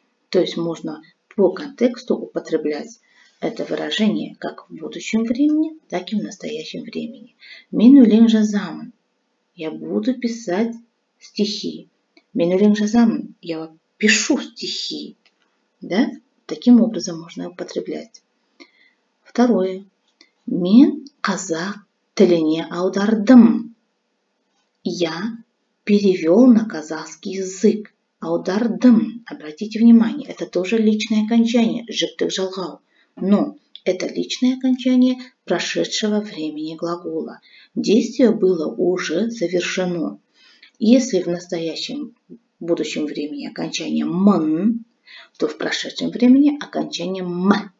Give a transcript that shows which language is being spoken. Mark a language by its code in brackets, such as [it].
[ru] То есть можно по контексту употреблять это выражение как в будущем времени, так и в настоящем времени. [kk] Мен өлең жазамын. [ru] Я буду писать стихи. [kk] Мен өлең жазамын. [ru] Я пишу стихи. Да? Таким образом можно употреблять. Второе. [kk] Мен қазақ тіліне аудардым. [ru] Я перевел на казахский язык. Аудардым. Обратите внимание, это тоже личное окончание, [kk] жіктік жалғау. [ru] Но это личное окончание прошедшего времени глагола. Действие было уже завершено. Если в настоящем, будущем времени окончание «мын», то в прошедшем времени окончание «м».